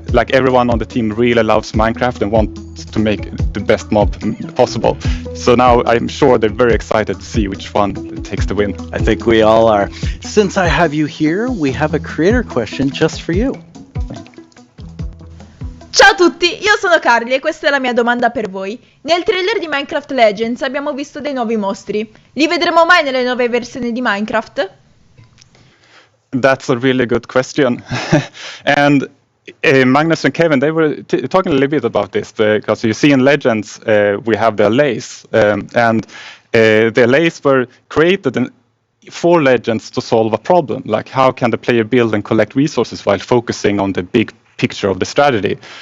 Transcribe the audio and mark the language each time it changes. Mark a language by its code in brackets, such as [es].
[en] Everyone on the team really loves Minecraft and wants to make the best mob possible. So now I'm sure they're very excited to see which one takes the win. I think we all are. Since I have you here, we have a creator question just for you. [it] Ciao a tutti, io sono Carly e questa è la mia domanda per voi. Nel trailer di Minecraft Legends abbiamo visto dei nuovi mostri. Li vedremo mai nelle nuove versioni di Minecraft? [en] That's a really good question. And Magnus and Kevin, they were talking a little bit about this, because you see in Legends we have the allays, and the allays were created for Legends to solve a problem, like how can the player build and collect resources while focusing on the big picture of the strategy.